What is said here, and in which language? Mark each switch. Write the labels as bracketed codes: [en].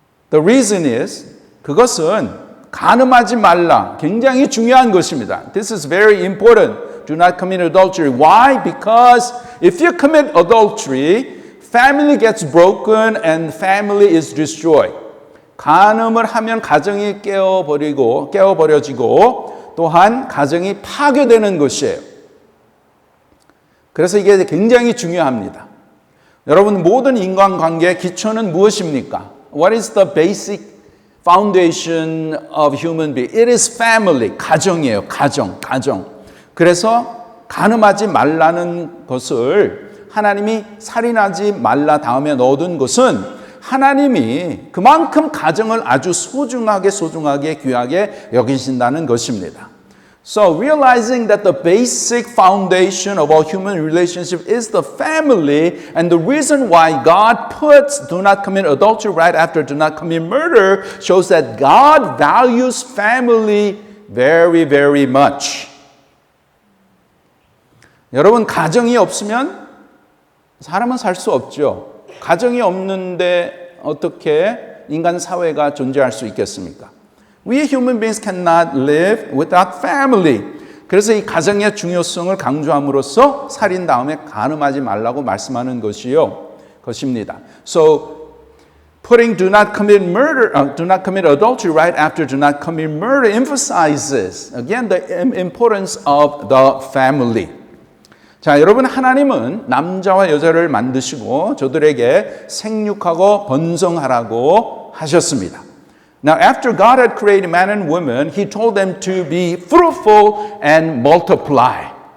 [en] The reason is [ko] 그것은 간음하지 말라. 굉장히 중요한 것입니다. [en] This is very important. Do not commit adultery. Why? Because if you commit adultery, family gets broken and family is destroyed. [ko] 간음을 하면 가정이 깨어버려지고 또한 가정이 파괴되는 것이에요. 그래서 이게 굉장히 중요합니다. 여러분, 모든 인간관계의 기초는 무엇입니까? [en] What is the basic foundation of human being? It is family. [ko] 가정이에요. 가정. 그래서 간음하지 말라는 것을 하나님이 살인하지 말라 다음에 넣어둔 것은 하나님이 그만큼 가정을 아주 소중하게 귀하게 여기신다는 것입니다. [en] So realizing that the basic foundation of all human relationship is the family, and the reason why God puts do not commit adultery right after do not commit murder shows that God values family very, very much. [ko] 여러분, 가정이 없으면 사람은 살 수 없죠. 가정이 없는데 어떻게 인간 사회가 존재할 수 있겠습니까? [en] We human beings cannot live without family. [ko] 그래서 이 가정의 중요성을 강조함으로써 살인 다음에 간음하지 말라고 말씀하는 것입니다. So [en] Putting do not commit murder, do not commit adultery right after do not commit murder emphasizes again the importance of the family. [ko] 자, 여러분 하나님은 남자와 여자를 만드시고 저들에게 생육하고 번성하라고 하셨습니다. [en] Now, after God had created man and woman, He told them to be fruitful and multiply.